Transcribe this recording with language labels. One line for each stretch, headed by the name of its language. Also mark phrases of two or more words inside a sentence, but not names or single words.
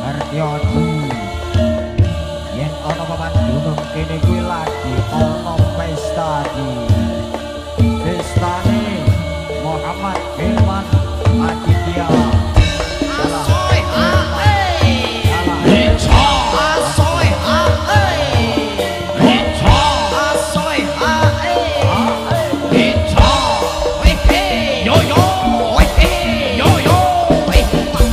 Javanese: Setyadi yen ana papan gunung kene kuwi lagi ana pesta di pestane Muhammad Hilman Aditya Asoy ae Hicho asoy ae Hicho asoy ae Hicho wehe yo yo wehe yo yo wehe